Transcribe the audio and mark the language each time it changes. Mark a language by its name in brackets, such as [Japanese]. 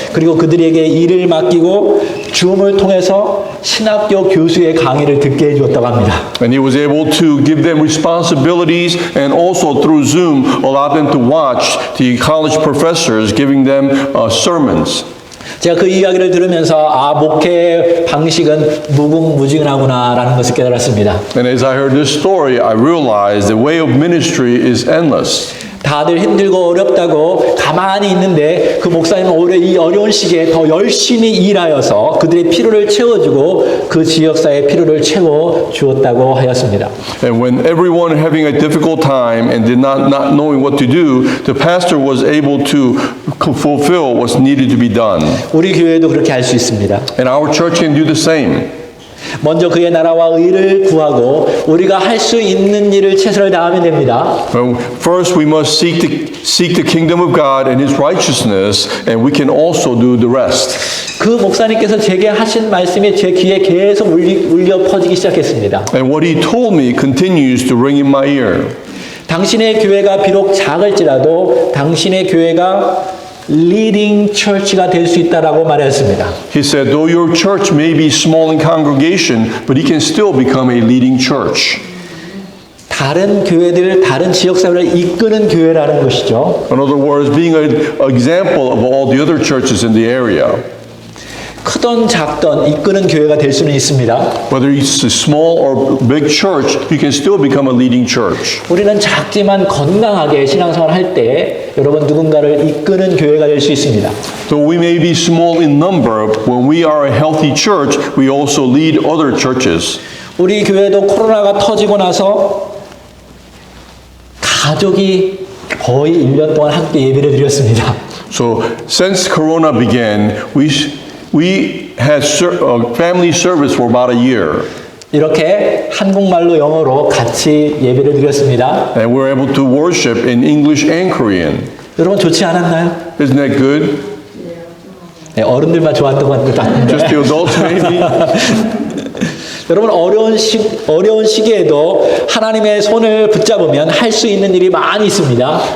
[Korean] 그리고 그들에게 일을 맡기고 줌을 통해서 신학교 교수의 강의를 듣게 해주었다고 합니다. [English] And he was able to give them responsibilities and also through Zoom allow them to watch the college professors giving them sermons. [Korean] 제가 그 이야기를 들으면서 목회 방식은 무궁무진하구나라는 것을 깨달았습니다. [English] And as I heard this story, I realized the way of ministry is endless. [Korean] 다들 힘들고 어렵다고 가만히 있는데 그 목사님은 오히려 이 어려운 시기에 더 열심히 일하여서 그들의 필요를 채워주고 그 지역사회의 필요를 채워주었다고 하였습니다. [English] And when everyone having a difficult time and did not knowing what to do, the pastor was able to fulfill what's needed to be done. [Korean] 우리 교회도 그렇게 할 수 있습니다. [English] And our church can do the same. [Korean] 먼저 그의 나라와 의를 구하고 우리가 할 수 있는 일을 최선을 다하면 됩니다. [English] First, we must seek the kingdom of God and His righteousness, and we can also do the rest. [Korean] 그 목사님께서 제게 하신 말씀이 제 귀에 계속 울려 퍼지기 시작했습니다. [English] And what He told me continues to ring in my ear. [Korean] 당신의 교회가 비록 작을지라도 당신의 교회가 [English] leading church [Korean] 가 될 수 있다라고 말했습니다. [English] He said, though your church may be small in congregation, but it can still become a leading church. [Korean] 다른 교회들, 다른 지역사회를 이끄는 교회라는 것이죠. [English] In other words, being an example of all the other churches in the area. [Korean] 크던 작던 이끄는 교회가 될 수는 있습니다. [English] Whether it's a small or big church, you can still become a leading church. [Korean] 우리는 작지만 건강하게 신앙생활을 할 때 여러분 누군가를 이끄는 교회가 될 수 있습니다. [English] Though we may be small in number, when we are a healthy church, we also lead other churches. [Korean] 우리 교회도 코로나가 터지고 나서 가족이 거의 1년 동안 함께 예배를 드렸습니다. [English] So since Corona began, we had family service for about a year. [Korean] 이렇게 한국말로 영어로 같이 예배를 드렸습니다. [English] And we were able to worship in English and Korean. [Korean] 여러분 좋지 않았나요? [English] Isn't that good? [Korean] 네, 어른들만 좋았던 것도 아닌데. [English] Just the adults maybe? [Korean] 여러분 어려운 시기에도 하나님의 손을 붙잡으면 할 수 있는 일이 많이 있습니다.